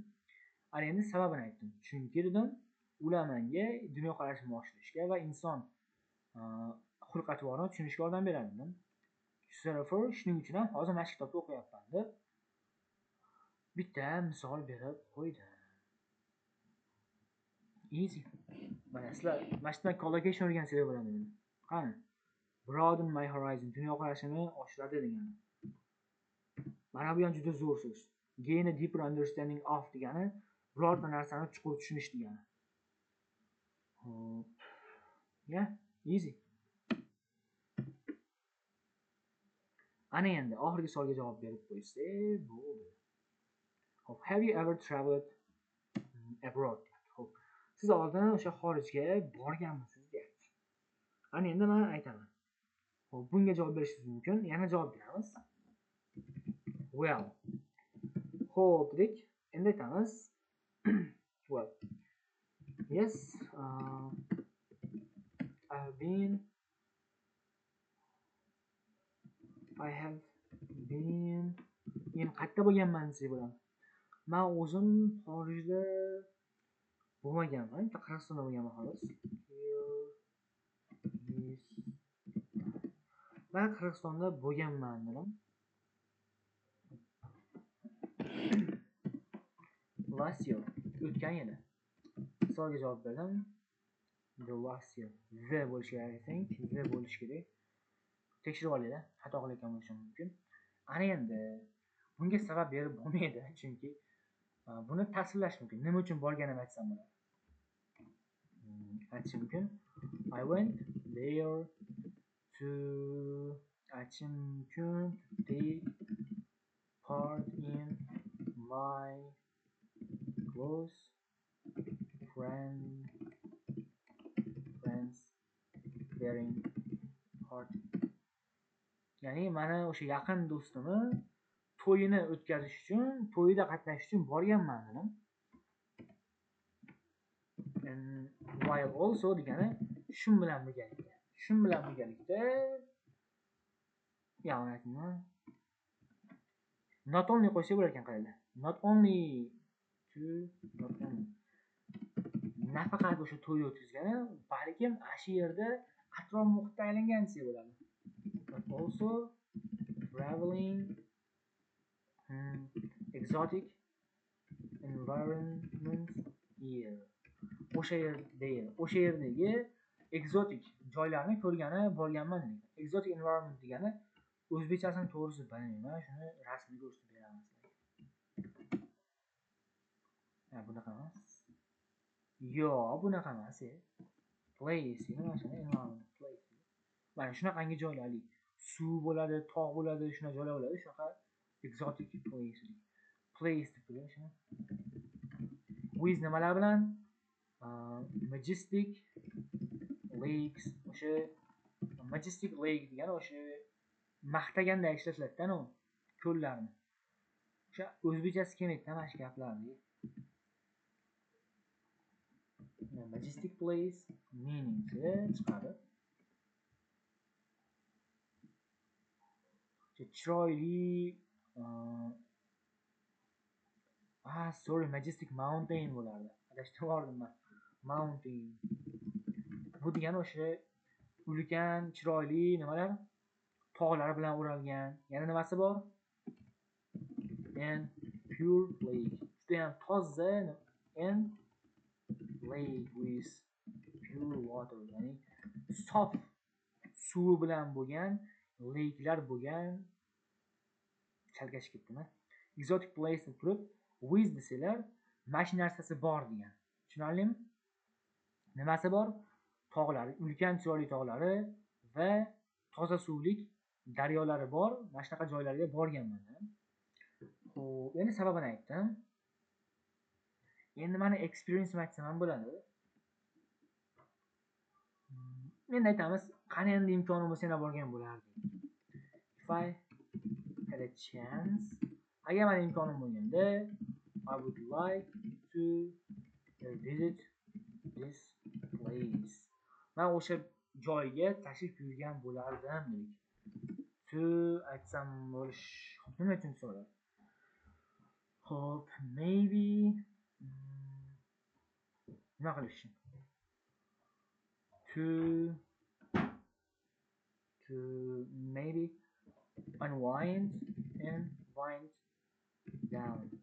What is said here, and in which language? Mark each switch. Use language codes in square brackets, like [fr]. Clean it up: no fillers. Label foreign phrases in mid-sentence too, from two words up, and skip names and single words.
[uz] Ana endi sababini aytdim. Chunki dedim, ular menga dunyoqarashimni oshirishga va inson xulq-atvorini tushunishga yordam beradi dedim. Shuning uchun ham hozir mana shu kitobni o'qiyapman deb bitta misol berib qo'ydim. [en] Easy. [uz] Mana sizlar mana shundan collocation o'rgansanglar bo'ladi. Qani? [en] Broaden my horizon, [uz] dunyoqarashimni oshiradi degani. Mana bu ham juda zo'r so'z. [en] Gain a deeper understanding of [uz] degani birorta narsani chuqur tushunish degani. [en] Yeah, easy. [uz] Ana endi oxirgi savolga javob berib qo'ysak bo'ldi. Hop, [en] have you ever traveled abroad? [uz] Hop, siz oldin o'sha xorijga borganmisiz deyapti. Ana endi men aytaman. Hop, bunga javob berishingiz mumkin. Yana javob beramiz. Well. Hop, dedik. Endi aytamiz. [en] Well. Yes, I have been [uz] qayerda bo'lganman desa bo'ladi. Men o'zim xorijda bo'lmaganman, Qirg'izistonda bo'lganman xolos. Men Qirg'izistonda bo'lganman dedim. [en] Last year, [uz] o'tgan yili. Savolga javob berdim. [en] The last year. [uz] The bo'lishi kerak, [en] I think. The [uz] bo'lishi kerak. Tekshirib olaylik, xato qilayotgan bo'lishim mumkin. Ana endi bunga sabab berib bo'lmaydi, chunki buni tasvirlash mumkin. Nima uchun borganimni aytsam bo'ladi. Aytishim mumkin. [en] I went there to take part in my close friends bearing part. [uz] Ya'ni mana o'sha yaqin do'stimni to'yini o'tkazish uchun, to'yida qatnashish uchun borganman dedim. [en] And while also [uz] degani shun bilan birgalikda ya'ni aytmayman. [en] Not only [uz] qo'ysa bo'lar ekan qayerda. [en] Not only [uz] nafaqat o'sha to'y o'tkazgani, balkim ana shu yerda atrof muhitda aylangan desa bo'ladi. [en] But also traveling exotic environment here. [uz] O'sha yerdagi exotic joylarni ko'rgani, borganman dedik. [en] Exotic environment [uz] degani o'zbekchasini to'g'risi bilmayman, shuni rasmini ko'rsatib beramiz. Bunaqa emas. Yo'q, bunaqa emas. Place, mana shuni [en] environment place. [uz] Mana shunaqangi joylarli. Suv bo'ladi, tog' bo'ladi, shuna joylar bo'ladi. Shunaqa [en] exotic place. [uz] Place deb qo'ying shuni. [en] With [uz] nimalar bilan? [en] Majestic lakes. [uz] O'sha [en] majestic lake [uz] degani o'sha maqtaganda ishlatiladi-da, ko'llarni. O'sha o'zbekchasi kelmaydi-da mana shu gaplarni. [en] Majestic place meaning chiqadi. [uz] Chiroyli sorry, [en] majestic mountain [uz] bo'lardi. Adashtirib yubordim men. [en] Mountain. [uz] Bu degani o'sha ulkan, chiroyli nimalar? Tog'lar bilan o'ralgan. Yana nimasi bor? [en] And pure lake. [uz] Juda ham toza [en] and lake with pure water. [uz] Ya'ni sof suvi bilan bo'lgan, lake'lar bo'lgan. Chalkashib ketdimi? [en] Exotic place [uz] deb turib, with desalar, mana shu narsasi bor degan. Tushunarlimi? Nimasi bor? Tog'lari, ulkan chiroyli tog'lari va toza suvlik daryolari bor. Mana shunaqa joylarga borganman. Xo'p, endi sababini aytdim. Endi mani experience aytsam ham bo'ladi. Endi aytamiz, qani endi imkonim bo'lsa yana borgan bo'lardim. [en] If I had a chance, [uz] agar meni imkonim bo'lganda, [en] I would like to visit this place. [uz] Men o'sha joyga tashrif buyurgan bo'lardim dedik. To aytsam bo'lish, nima uchun so'ra? Xo'p, maybe nima qilish? [en] To maybe unwind and wind down.